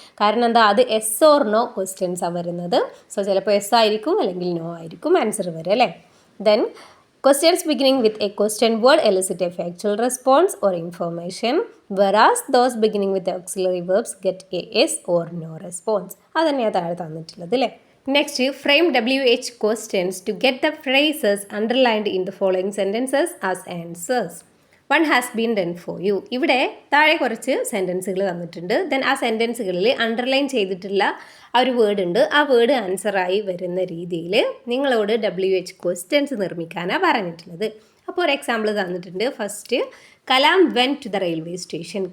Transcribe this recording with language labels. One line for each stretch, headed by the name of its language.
Malayalam: കാരണം എന്താ, അത് എസ് ഓർ നോ ക്വസ്റ്റ്യൻസാണ് വരുന്നത്. സോ ചിലപ്പോൾ എസ് ആയിരിക്കും അല്ലെങ്കിൽ നോ ആയിരിക്കും ആൻസർ വരെ അല്ലേ.
English: Then questions beginning with a question word elicit a factual response or information whereas those beginning with auxiliary verbs get a yes or no response.
Malayalam: അത് തന്നെയാണ് താഴെ തന്നിട്ടുള്ളത് അല്ലേ.
English: Next frame WH questions to get the phrases underlined in the following sentences as answers. One has been done for you.
Malayalam: ഇവിടെ താഴെ കുറച്ച് സെൻറ്റൻസുകൾ തന്നിട്ടുണ്ട്. Then ആ സെൻറ്റൻസുകളിൽ അണ്ടർലൈൻ ചെയ്തിട്ടുള്ള ആ ഒരു വേർഡ് ഉണ്ട്. ആ വേർഡ് ആൻസറായി വരുന്ന രീതിയിൽ നിങ്ങളോട് WH ക്വസ്റ്റ്യൻസ് നിർമ്മിക്കാനാണ് പറഞ്ഞിട്ടുള്ളത്. അപ്പോൾ ഒരു എക്സാമ്പിൾ തന്നിട്ടുണ്ട്. First
English: Kalam went to the railway station.